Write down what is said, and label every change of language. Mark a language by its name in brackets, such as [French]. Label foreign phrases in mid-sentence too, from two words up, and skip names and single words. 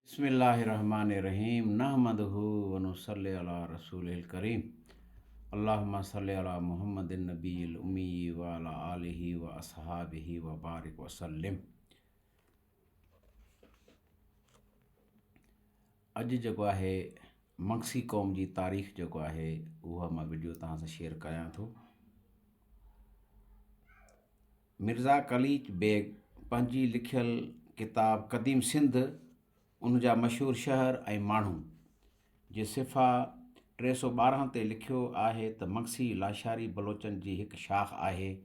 [Arabic] بسم الله الرحمن الرحيم نحمده ونصلي على رسوله الكريم اللهم صل على محمد النبي الأمي وعلى آله وأصحابه وبارك وسلم. [Sindhi] अॼु जेको आहे मंगसी क़ौम जी तारीख़ जेको आहे उहा मां वीडियो तव्हां सां शेयर कयां थो। मिर्ज़ा कलीच बेग पंहिंजी लिखियल किताब क़दीम सिंध उन जा मशहूरु शहर ऐं माण्हू जे सिफ़ा 312 ते लिखियो आहे त मंगसी लाशारी बलोचनि जी हिकु शाख़ आहे।